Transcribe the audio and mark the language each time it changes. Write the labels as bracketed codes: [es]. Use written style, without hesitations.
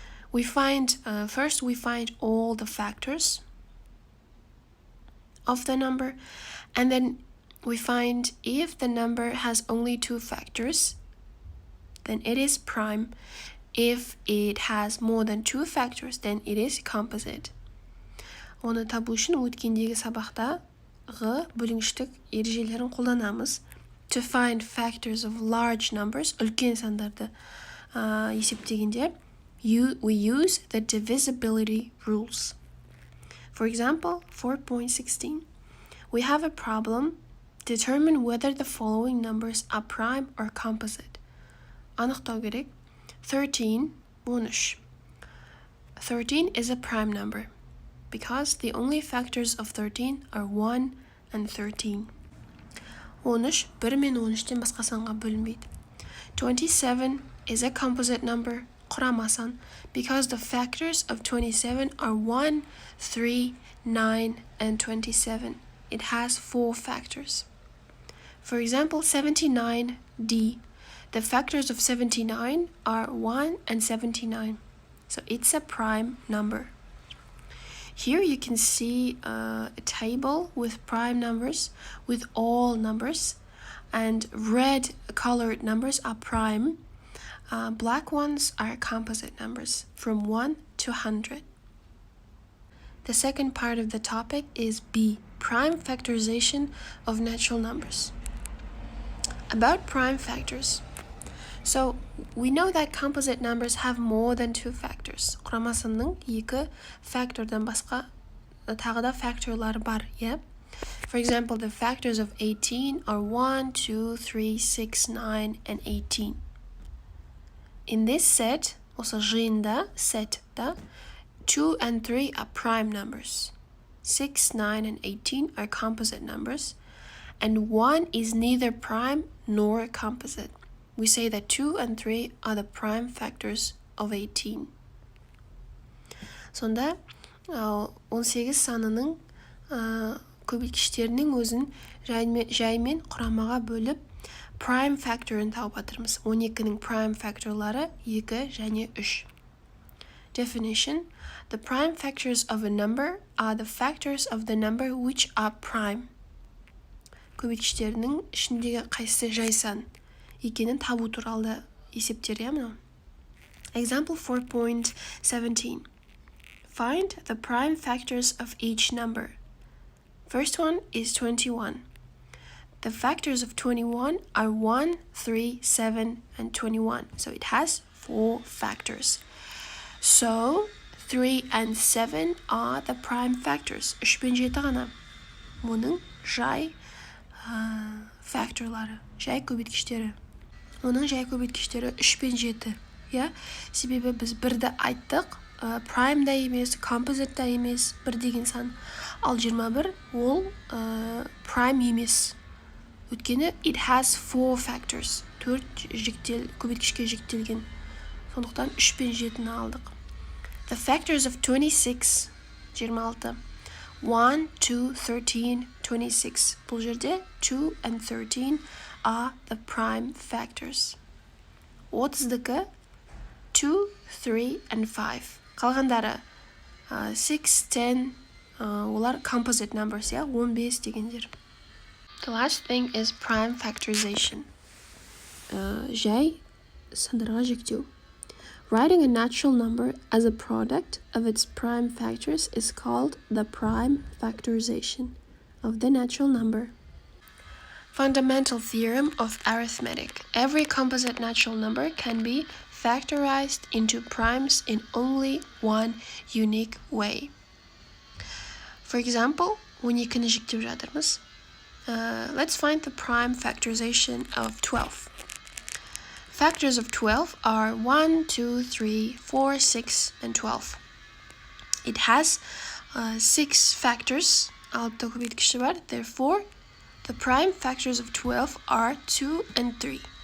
[en] We find, first we find all the factors of the number, and then we find if the number has only two factors, then it is prime. If it has more than two factors, then it is composite. [kk] Оны табу үшін өткендегі сабақтағы бөлінгіштік ережелерін қолданамыз. [en] To find factors of large numbers, [kk] үлкен сандарды есептегенде, [en] we use the divisibility rules. For example, 4.16. We have a problem. Determine whether the following numbers are prime or composite. [kk] Анықтау керек. [en] 13, 13. 13 is a prime number because the only factors of 13 are 1 and 13. [kk] 13, 1 мен 13-тен басқа санға бөлінбейді. [en] 27 is a composite number, [kk] құрама сан, [en] because the factors of 27 are 1, 3, 9, and 27. It has four factors. For example, 79D. The factors of 79 are 1 and 79. So it's a prime number. Here you can see a table with prime numbers, with all numbers, and red colored numbers are prime. Black ones are composite numbers from 1 to 100. The second part of the topic is B, prime factorization of natural numbers. About prime factors. So, we know that composite numbers have more than 2 factors. [kk] Құрамасының 2 factorдан басқа тағы да factorлары бар, yeah? [en] For example, the factors of 18 are 1, 2, 3, 6, 9, and 18. In this set, also [kk] жиында, setда, [en] 2 and 3 are prime numbers. 6, 9, and 18 are composite numbers. And 1 is neither prime nor composite. We say that 2 and 3 are the prime factors of 18. [kk] Сонда 18 санының көбейткіштерінің өзін жаймен құрамаға бөліп prime factor'ын тауып жатырмыз. 12-ның prime factor'лары 2 және 3. [en] Definition: the prime factors of a number are the factors of the number which are prime. [kk] Көбейткіштерінің ішіндегі қайсысы жай сан екенін табу туралы есептер, иә? [en] Example 4.17. Find the prime factors of each number. First one is 21. The factors of 21 are 1, 3, 7, and 21. So it has 4 factors. So 3 and 7 are the prime factors. [kk] 3 пен 7 ғана. Мұның жай factorлары, жай көбейткіштері. Оның жай көбейткіштері 3 пен 7. Себебі біз бірді айттық, prime да емес, composite да емес, 1 деген сан. Ал 21 ол prime емес. Өткені [en] it has 4 factors. [kk] 4 көбейткішке жіктелген. Сондықтан 3 пен 7-ні алдық. [en] The factors of 26, 26. 1, 2, 13, 26. [kk] Бұл жерде [en] 2 and 13 are the prime factors. [kk] 30-дікі 2, 3, and 5. Қалғандары 6, 10, олар composite numbers, 15 дегендер. [en] The last thing is prime factorization. [kk] Жай сандарға жіктеу. [en] Writing a natural number as a product of its prime factors is called the prime factorization of the natural number. Fundamental theorem of arithmetic. Every composite natural number can be factorized into primes in only one unique way. For example, [kk] 12-ні жіктеп жатырмыз. [en] Let's find the prime factorization of 12. Factors of 12 are 1, 2, 3, 4, 6, and 12. It has 6 factors. Therefore, the prime factors of 12 are 2 and 3.